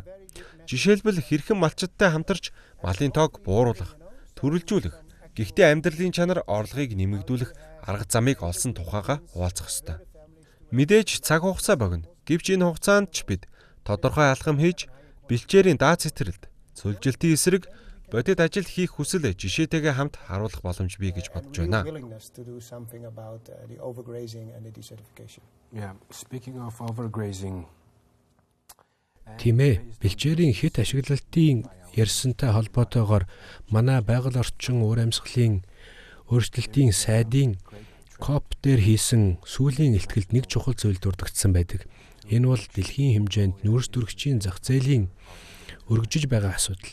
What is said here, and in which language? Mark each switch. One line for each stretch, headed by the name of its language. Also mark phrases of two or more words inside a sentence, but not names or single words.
Mongolian: Жишээлбэл хэрхэн малчидтай хамтарч малын тоог бууруулах, төрөлжүүлэх, гэхдээ амьдралын чанар орлогыг нэмэгдүүлэх арга замыг олсон тухайга хуваалцах ёстой. Мэдээж цаг хугацаа богино. Гэвч энэ хугацаанд ч бид тодорхой алхам хийж, бэлчээрийн дац хэтрэлд, цөлжилтийн эсрэг бодит ажил хийх хүсэл жишээтэйгээ хамт харуулах боломж бий гэж бодож байна.
English: Yeah, speaking of overgrazing.
Mongolian: Тийм ээ, бэлчээрийн хэт ашиглалтын ярьсантай холбоотойгоор манай байгаль орчин уур амьсгалын өөрчлөлтийн сайдын COP дээр хийсэн сүүлийн илтгэлд нэг чухал зүйл дурдгдсан байдаг. Энэ бол дэлхийн хэмжээнд нүүрс төрөгчийн зах зээлийн өргөжж байгаа асуудал.